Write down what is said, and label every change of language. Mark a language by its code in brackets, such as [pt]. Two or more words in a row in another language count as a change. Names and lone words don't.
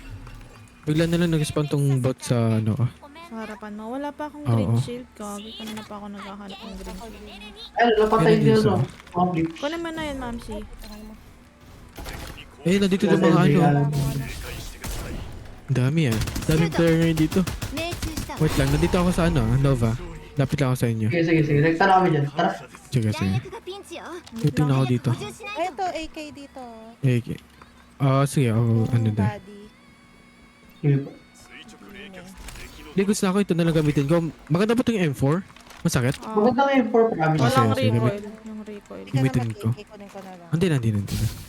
[tl] Bigla na lang nag-spawn tong bot sa ano ah. sa harapan mo. Wala pa akong Oo. [en] green shield. [tl] Gagi, kanina pa ako naghahanap ng [en] green shield. [tl] Ay, napatay Ayun, din isa. ano. Mga flips. Kunin mo na yun, Mamsi. Eh, nandito yung mga ano. Dami ah. Daming player ngayon dito. [ja] 命中したわ [tl] Wait lang, nandito ako sa ano, Nova. Lapit lang ako sa inyo. Sige. Nagtara kami dyan. Tara. Sige. [ja] 弾薬がピンチよ [tl] Tingnan ako dito. [ja] 補充しないと [tl] Ito, AK dito. Eh, sige, ako, ano din. Body. Sige po. Ligos na ako, ito na lang gamitin ko. Maganda ba itong M4? Masakit? Maganda nga yung 4 promise. Walang Sige. recoil. Yung recoil. Hindi ka Gamitin naman ko. AK, kunin ko na lang. Hindi na.